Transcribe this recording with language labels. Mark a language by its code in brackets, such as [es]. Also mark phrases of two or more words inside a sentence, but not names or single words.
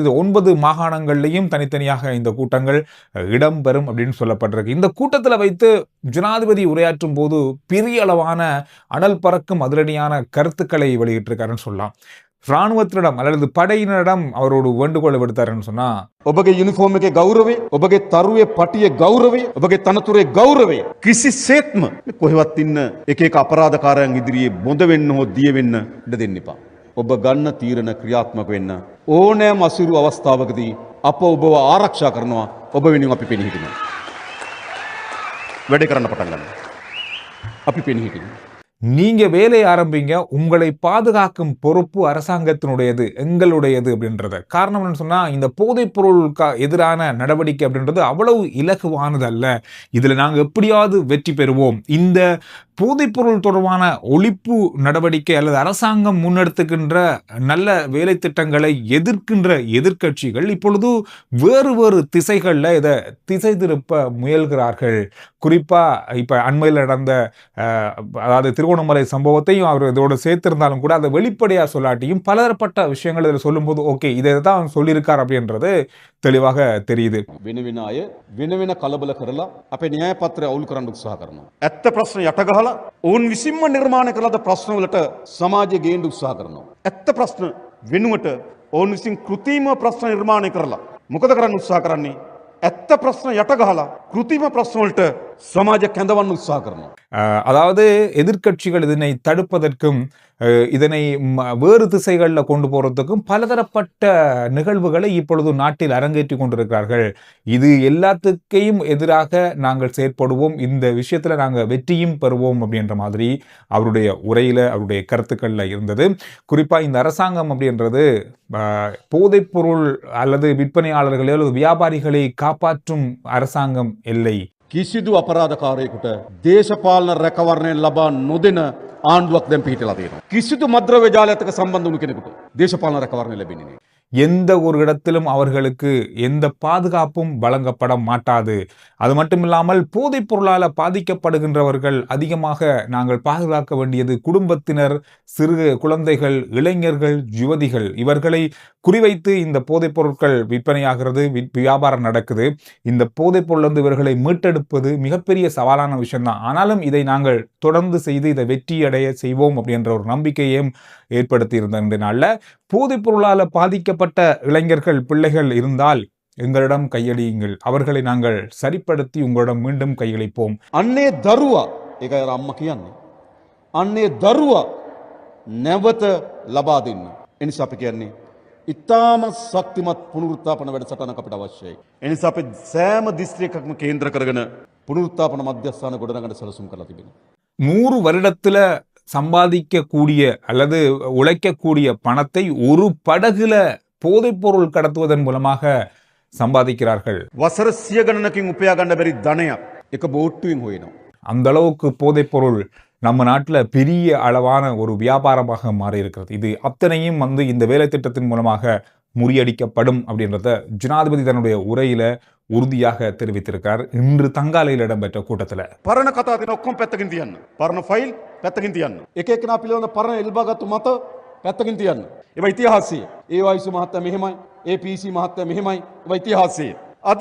[ta] இது 9 மாகாணங்கள்லையும் தனித்தனியாக இந்த கூட்டங்கள் இடம்பெறும் அப்படின்னு சொல்லப்பட்டிருக்கு. இந்த கூட்டத்தில் வைத்து ஜனாதிபதி உரையாற்றும் போது பெரிய அளவான அனல் பறக்கும் அதிரடியான கருத்துக்களை வெளியிட்டிருக்காருன்னு சொல்லலாம். ராணுவத்திடம் அல்லது படையினரிடம் அவரோடு வேண்டுகோளை விடுத்தாருன்னு சொன்னா, [si] ඔබගේ යුනිෆෝම් එකේ ගෞරවය, ඔබගේ තරුවේ පටියේ ගෞරවය, ඔබගේ තනතුරේ ගෞරවය කිසිසේත්ම කොහෙවත් ඉන්න එක එක අපරාධකාරයන් ඉදිරියේ බොඳ වෙන්න හෝ දිය වෙන්න ඉඩ දෙන්න එපා. ඔබ ගන්න තීරණ ක්‍රියාත්මක වෙන්න ඕනෑම අසීරු අවස්ථාවකදී අප ඔබව ආරක්ෂා කරනවා. ඔබ වෙනුවෙන් අපි පෙනී හිටිනවා. වැඩ කරන්න පටන් ගන්න. අපි පෙනී හිටිනවා. [ta] நீங்க வேலை ஆரம்பிங்க, உங்களை பாதுகாக்கும் பொறுப்பு அரசாங்கத்தினுடையது, எங்களுடையது அப்படின்றத. காரணம் என்னன்னு சொன்னா, இந்த போதைப் பொருளுக்கு எதிரான நடவடிக்கை அப்படின்றது அவ்வளவு இலகுவானது அல்ல. இதுல நாங்க எப்படியாவது வெற்றி பெறுவோம். இந்த போதைப் பொருள் தொடர்பான ஒழிப்பு நடவடிக்கை அல்லது அரசாங்கம் முன்னெடுத்துக்கின்ற நல்ல வேலை திட்டங்களை எதிர்க்கின்ற எதிர்க்கட்சிகள் இப்பொழுது வேறு வேறு திசைகளில் இதை திசை திருப்ப முயல்கிறார்கள். குறிப்பா இப்ப அண்மையில் நடந்த அதாவது திருகோணமலை சம்பவத்தையும் அவர் இதோடு சேர்த்திருந்தாலும் கூட அதை வெளிப்படையா சொல்லாட்டியும் பலதரப்பட்ட விஷயங்கள் இதில் சொல்லும்போது ஓகே இதை தான் சொல்லியிருக்கார் அப்படின்றது தெளிவாக தெரியுது. [si] වෙන වෙන අය වෙන වෙන කලබල කරලා අපේ න්‍යාය පත්‍රය අවුල් කරන්න උත්සාහ කරනවා. ඇත්ත ප්‍රශ්න යට ගහලා ඔවුන් විසින්ම නිර්මාණය කළ ප්‍රශ්න වලට සමාජය ගේන්න උත්සාහ කරනවා. ඇත්ත ප්‍රශ්න වෙනුවට ඔවුන් විසින් කෘත්‍රිම ප්‍රශ්න නිර්මාණය කරලා මොකද කරන්න උත්සාහ කරන්නේ? ඇත්ත ප්‍රශ්න යට ගහලා කෘත්‍රිම ප්‍රශ්න වලට සමාජ ගන්දවන් උත්සාහ කරනවා. [ta] அதாவது எதிர்க்கட்சிகள் இதனை தடுப்பதற்கும் இதனை வேறு திசைகளில் கொண்டு போறதுக்கும் பலதரப்பட்ட நிகழ்வுகளை இப்பொழுது நாட்டில் அரங்கேற்றி கொண்டிருக்கிறார்கள். இது எல்லாத்துக்கையும் எதிராக நாங்கள் செயற்படுவோம், இந்த விஷயத்துல நாங்கள் வெற்றியும் பெறுவோம் அப்படின்ற மாதிரி அவருடைய உரையில அவருடைய கருத்துக்கள்ல இருந்தது. குறிப்பா இந்த அரசாங்கம் அப்படின்றது போதைப் பொருள் அல்லது விற்பனையாளர்களை அல்லது வியாபாரிகளை காப்பாற்றும் அரசாங்கம் இல்லை. [si] කිසිදු අපරාධකාරයෙකුට දේශපාලන රැකවරණය ලබා නොදෙන ආණ්ඩුවක් දැන් පිහිටලා තියෙනවා. කිසිදු මද්‍රව්‍ය ජාලයක සම්බන්ධ වුණු කෙනෙකුට දේශපාලන රැකවරණය ලැබෙන්නේ නැහැ. [ta] எந்த ஒரு இடத்திலும் அவர்களுக்கு எந்த பாதுகாப்பும் வழங்கப்பட மாட்டாது. அது மட்டுமில்லாமல் போதைப் பொருளால் பாதிக்கப்படுகின்றவர்கள் அதிகமாக நாங்கள் பாதுகாக்க வேண்டியது குடும்பத்தினர், சிறு குழந்தைகள், இளைஞர்கள், யுவதிகள், இவர்களை குறிவைத்து இந்த போதைப் பொருட்கள் விற்பனையாகிறது, வியாபாரம் நடக்குது. இந்த போதைப் பொருள் இவர்களை மீட்டெடுப்பது மிகப்பெரிய சவாலான விஷயம்தான். ஆனாலும் இதை நாங்கள் தொடர்ந்து செய்து இதை வெற்றியடைய செய்வோம் அப்படின்ற ஒரு நம்பிக்கையையும் ஏற்படுத்தி இருந்த இந்த நாளில் போதைப் பொருளால் பாதிக்கப்பட்ட இளைஞர்கள், பிள்ளைகள் இருந்தால் எங்களிடம் கையளியுங்கள், அவர்களை நாங்கள் சரிப்படுத்தி உங்களிடம் மீண்டும் கையளிப்போம். [si] අන්නේ දරුවා, ඒකයි අර අම්මා කියන්නේ. අන්නේ දරුවා නැවත ලබා දෙන්න. එනිසා අපි කියන්නේ ඉතාම ශක්තිමත් පුනරුත්ථාපන වැඩසටහනක් අපිට අවශ්‍යයි. එනිසා අපි සෑම දිස්ත්‍රික්කයක්ම කේන්ද්‍ර කරගෙන පුනරුත්ථාපන මධ්‍යස්ථාන ගොඩනගන්න සැලසුම් කරලා තිබෙනවා. [ta] 100 வருடத்துல சம்பாதிக்கக்கூடிய அல்லது உழைக்கக்கூடிய பணத்தை ஒரு படகுல போதைப் பொருள் கடத்துவதன் மூலமாக சம்பாதிக்கிறார்கள். [si] වසර 100 ගණනකින් උපයා ගන්න බැරි ධනයක් එක බෝට්ටුවෙන් හොයනවා. [ta] அந்த அளவுக்கு போதைப் பொருள் நம்ம நாட்டில் பெரிய அளவான ஒரு வியாபாரமாக மாறி இருக்கிறது. இது அத்தனையும் இந்த வேலை திட்டத்தின் மூலமாக முறியடிக்கப்படும் அப்படின்றத ஜனாதிபதி தன்னுடைய உரையில உறுதியாக தெரிவித்திருக்கார். இன்று தங்காலையில் இடம்பெற்ற கூட்டத்தில் [si] පරණ කතා දෙන ඔක්කොම පැත්තකින් තියන්න. පරණ ෆයිල් පැත්තකින් තියන්න. එක එකනා පිළිබඳ පරණ එල්බාගත්තු මත පැත්තකින් තියන්න. ඒවා ඉතිහාසය. ඒ වයිසු මහත්තයා මෙහෙමයි, ඒ පීසි මහත්තයා මෙහෙමයි. ඒවා ඉතිහාසය. අද